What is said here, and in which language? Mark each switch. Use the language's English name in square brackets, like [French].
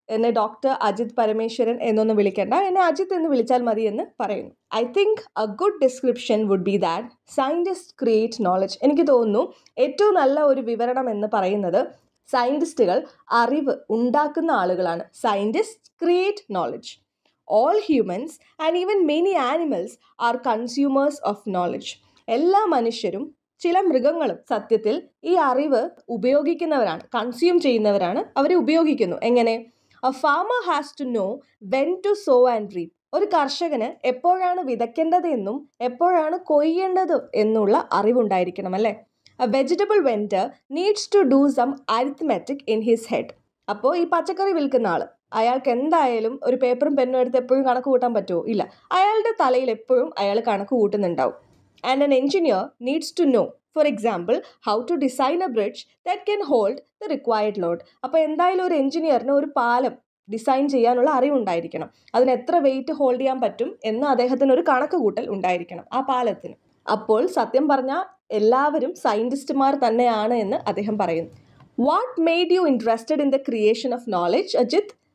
[Malayalam] എന്നെ ഡോക്ടർ അജിത് പരമേശ്വരൻ എന്നൊന്നും വിളിക്കേണ്ട, എന്നെ അജിത് എന്ന് വിളിച്ചാൽ മതി എന്ന് പറയുന്നു. [English] I think a good description would be that scientist create knowledge. [Malayalam] എനിക്ക് തോന്നുന്നു ഏറ്റവും നല്ല ഒരു വിവരണം എന്ന് പറയുന്നത് സയൻറ്റിസ്റ്റുകൾ അറിവ് ഉണ്ടാക്കുന്ന ആളുകളാണ്. [English] Scientist create knowledge. All humans and even many animals are consumers of knowledge. [Malayalam] എല്ലാ മനുഷ്യരും ചില മൃഗങ്ങളും സത്യത്തിൽ ഈ അറിവ് ഉപയോഗിക്കുന്നവരാണ്, കൺസ്യൂം ചെയ്യുന്നവരാണ്, അവരെ ഉപയോഗിക്കുന്നു. എങ്ങനെ? [English] A farmer has to know when to sow and reap. [Malayalam] ഒരു കർഷകന് എപ്പോഴാണ് വിതയ്ക്കേണ്ടത് എന്നും എപ്പോഴാണ് കൊയ്യേണ്ടത് എന്നുള്ള അറിവുണ്ടായിരിക്കണം അല്ലേ? [English] A vegetable vendor needs to do some arithmetic in his head. [Malayalam] അപ്പോൾ ഈ പച്ചക്കറി വിൽക്കുന്ന ആൾ, അയാൾക്ക് എന്തായാലും ഒരു പേപ്പറും പെന്നും എടുത്ത് എപ്പോഴും കണക്ക് കൂട്ടാൻ പറ്റുമോ? ഇല്ല. അയാളുടെ തലയിൽ എപ്പോഴും അയാൾ കണക്ക് കൂട്ടുന്നുണ്ടാവും. [English] And an engineer needs to know, for example, how to design a bridge that can hold the required load. [Malayalam] അപ്പോൾ എന്തായാലും ഒരു എഞ്ചിനീയറിന് ഒരു പാലം ഡിസൈൻ ചെയ്യാനുള്ള അറിവുണ്ടായിരിക്കണം. അതിന് എത്ര വെയിറ്റ് ഹോൾഡ് ചെയ്യാൻ പറ്റും എന്ന് അദ്ദേഹത്തിന് ഒരു കണക്ക് കൂട്ടൽ ഉണ്ടായിരിക്കണം ആ പാലത്തിന്. അപ്പോൾ സത്യം പറഞ്ഞാൽ എല്ലാവരും സയൻറ്റിസ്റ്റുമാർ തന്നെയാണ് എന്ന് അദ്ദേഹം പറയുന്നു. [English] What made you interested in the creation of knowledge, Ajit?